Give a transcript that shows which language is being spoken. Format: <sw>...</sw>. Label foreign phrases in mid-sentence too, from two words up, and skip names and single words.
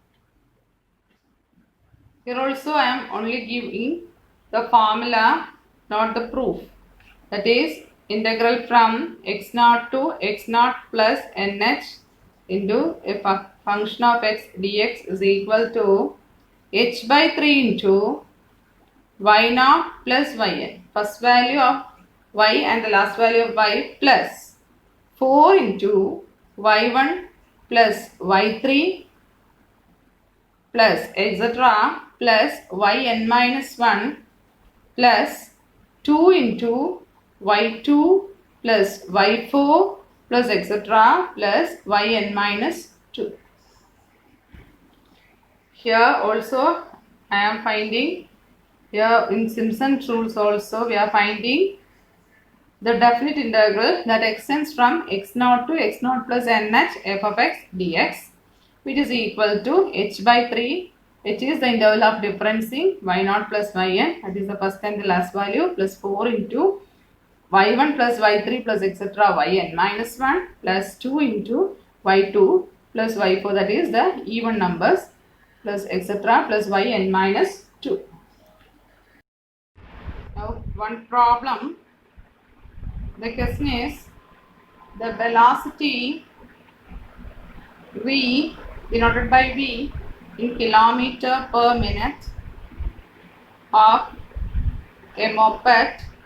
<en>Here also I am only giving the formula, not the proof. That is integral from x0 to x0 plus nh into a function of x dx is equal to h by 3 into y0 plus yn. First value of y and the last value of y plus 4 into y1 plus y3 plus etc. plus yn minus 1 plus 2 into y2 plus y4 plus etc. plus yn minus 2. Here also I am finding, here in Simpson's rules also we are finding the definite integral that extends from x0 to x0 plus nh f of x dx, which is equal to h by 3. H is the interval of differencing y0 plus yn, that is the first and the last value, plus 4 into y1 plus y3 plus etc. yn minus 1 plus 2 into y2 plus y4, that is the even numbers, plus etc. plus yn minus 2. Now one problem. The question is the velocity v denoted by v in kilometer per minute of a moped</en>